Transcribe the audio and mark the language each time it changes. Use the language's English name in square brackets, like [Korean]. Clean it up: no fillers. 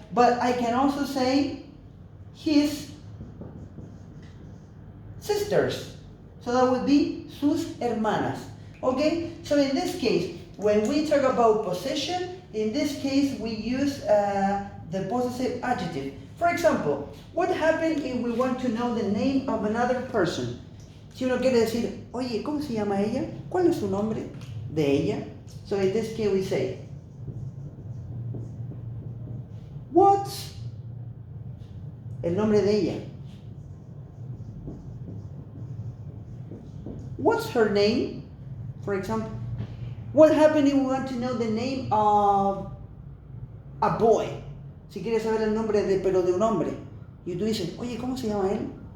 [English] But I can also say his sisters. So that would be [Spanish] sus hermanas. [English] Okay? So in this case, when we talk about possession, in this case we use the possessive adjective. For example, what happens if we want to know the name of another person? [Spanish] Si uno quiere decir, oye, ¿cómo se llama ella? ¿Cuál es su nombre de ella? [English] So in this case we say, what's [Spanish] el nombre de ella? [English] What's her name? For example, what happens if we want to know the name of a boy? [Spanish] Si quieres saber el nombre pero de un hombre. Y tú dices, oye, ¿cómo se llama él?